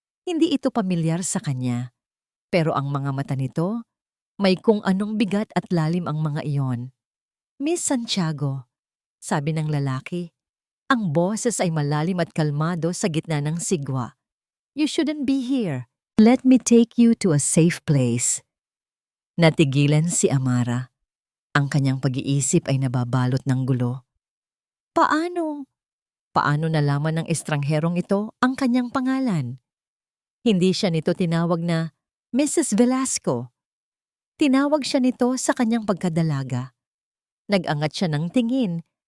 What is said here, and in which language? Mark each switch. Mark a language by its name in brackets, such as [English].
[Filipino] Hindi ito pamilyar sa kanya. Pero ang mga mata nito, may kung anong bigat at lalim ang mga iyon. Miss Santiago, sabi ng lalaki, ang boses ay malalim at kalmado sa gitna ng sigwa. [English] You shouldn't be here. Let me take you to a safe place. [Filipino] Natigilan si Amara. Ang kanyang pag-iisip ay nababalot ng gulo. Paano? Paano nalaman ng estrangherong ito ang kanyang pangalan? Hindi siya nito tinawag na Mrs. Velasco. Tinawag siya nito sa kanyang pagkadalaga. Nag-angat siya ng tingin.